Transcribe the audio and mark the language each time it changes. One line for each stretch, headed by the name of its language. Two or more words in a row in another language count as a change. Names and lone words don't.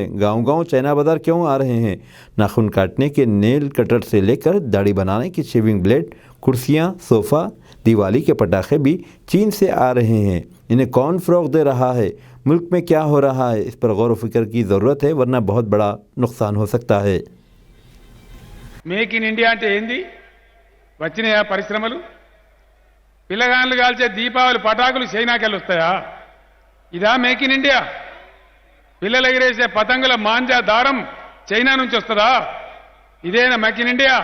Urdu: گاؤں گاؤں چائنا بازار کیوں آ رہے ہیں؟ ناخن کاٹنے کے
English: nail cutter
Urdu: سے لے کر داڑھی بنانے کی
English: shaving blade,
Urdu: کرسیاں، صوفہ، دیوالی کے پٹاخے بھی چین سے آ رہے ہیں۔ انہیں کون فروغ دے رہا ہے؟ ملک میں کیا ہو رہا ہے؟ اس پر غور و فکر کی ضرورت ہے، ورنہ بہت بڑا نقصان ہو سکتا ہے۔
Telugu: మేక్ ఇన్ ఇండియా అంటే ఏంది? వచ్చినాయా పరిశ్రమలు? పిల్లగాళ్ళు కాల్చే దీపావళి పటాకులు చైనాకెళ్ళి వస్తాయా? ఇదా మేక్ ఇన్ ఇండియా? పిల్లలు ఎగిరేసే పతంగుల మాంజా దారం చైనా నుంచి వస్తుందా? ఇదేనా మేక్ ఇన్ ఇండియా?